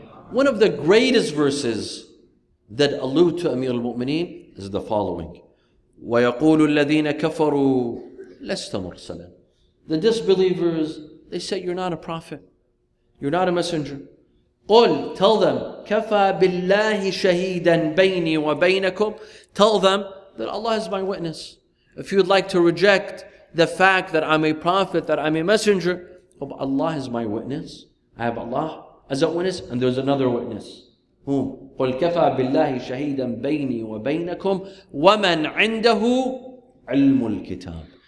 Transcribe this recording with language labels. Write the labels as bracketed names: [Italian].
[English] One of the greatest verses that allude to Amir al-Mu'mineen is the following. [Arabic] وَيَقُولُ الَّذِينَ كَفَرُوا لَسْتَ مُرْسَلًا. [English] The disbelievers, they say, you're not a prophet. You're not a messenger. [Arabic] قُلْ, [English] tell them, [Arabic] كَفَى بِاللَّهِ شَهِيدًا بَيْنِي وَبَيْنَكُمْ. [English] Tell them that Allah is my witness. If you'd like to reject the fact that I'm a prophet, that I'm a messenger, Allah is my witness. I have Allah as a witness, and there's another witness. Whom? [Arabic] قُلْ كَفَى بِاللَّهِ شَهِيدًا بَيْنِي وَبَيْنَكُمْ وَمَنْ عِنْدَهُ عِلْمُ الْكِتَابِ.